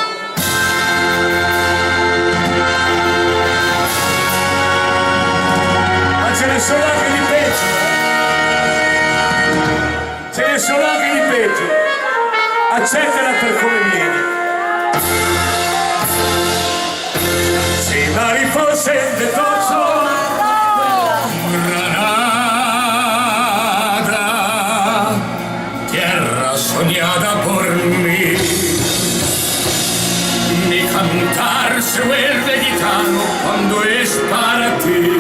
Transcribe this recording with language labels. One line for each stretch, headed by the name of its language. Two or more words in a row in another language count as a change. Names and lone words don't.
Italian: Ma ce ne sono anche di peggio. Ce ne sono anche di peggio. Accettala per come viene. Si ma riposa in detoso.
Spanish: Granada, tierra soñada por mí. Mi cantar se vuelve gitano cuando es para ti.